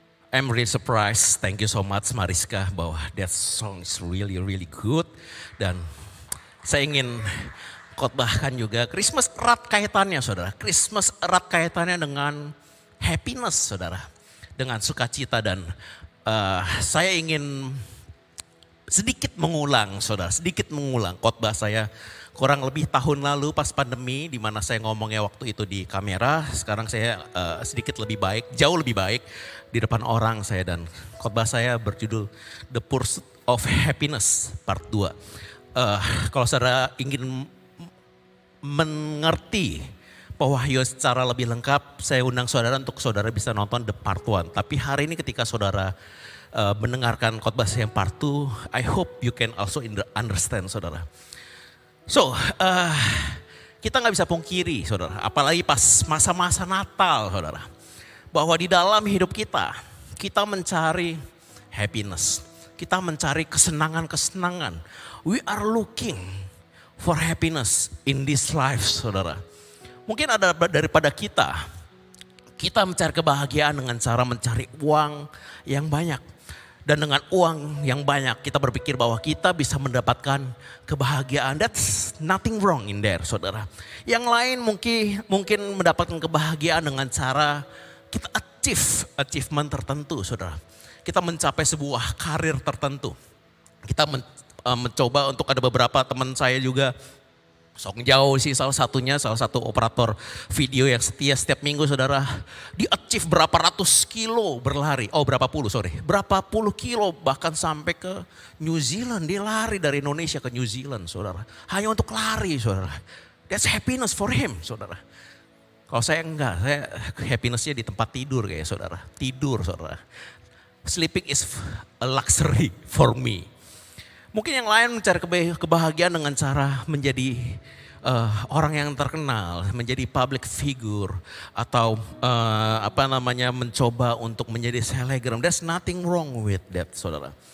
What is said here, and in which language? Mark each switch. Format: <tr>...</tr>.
<en>I'm really surprised, thank you so much Mariska, bahwa that song is really really good.</en> <id>Dan saya ingin khotbahkan juga Christmas erat kaitannya saudara. Christmas erat kaitannya dengan happiness saudara. Dengan sukacita dan saya ingin sedikit mengulang saudara. Sedikit mengulang khotbah saya kurang lebih tahun lalu pas pandemi. Di mana saya ngomongnya waktu itu di kamera. Sekarang saya sedikit lebih baik, jauh lebih baik di depan orang saya. Dan khotbah saya berjudul The Pursuit of Happiness Part 2. Kalau saudara ingin mengerti Pak Wahyu secara lebih lengkap, saya undang saudara untuk saudara bisa nonton The Part 1. Tapi hari ini ketika saudara mendengarkan khotbah saya yang Part 2,</id> <en>I hope you can also understand</en> <id>saudara. So, kita gak bisa pungkiri saudara, apalagi pas masa-masa Natal saudara. Bahwa di dalam hidup kita mencari happiness. Kita mencari kesenangan-kesenangan.</id> <en>We are looking for happiness in this life saudara.</en> <id>Mungkin ada daripada kita mencari kebahagiaan dengan cara mencari uang yang banyak. Dan dengan uang yang banyak kita berpikir bahwa kita bisa mendapatkan kebahagiaan.</id> <en>That's nothing wrong in there saudara.</en> <id>Yang lain mungkin mendapatkan kebahagiaan dengan cara kita achievement tertentu saudara. Kita mencapai sebuah karir tertentu. Kita mencoba, untuk ada beberapa teman saya juga, Song Jauh sih salah satu operator video yang setia setiap minggu saudara, di achieve berapa ratus kilo berlari, berapa puluh kilo bahkan sampai ke New Zealand. Dia lari dari Indonesia ke New Zealand saudara, hanya untuk lari saudara.</id> <en>That's happiness for him</en> <id>saudara. Kalau saya enggak, saya happinessnya di tempat tidur kayak saudara, tidur saudara.</id> <en>Sleeping is a luxury for me.</en> <id>Mungkin yang lain mencari kebahagiaan dengan cara menjadi orang yang terkenal, menjadi public figure, atau mencoba untuk menjadi selebgram.</id> <en>There's nothing wrong with that, saudara.</en>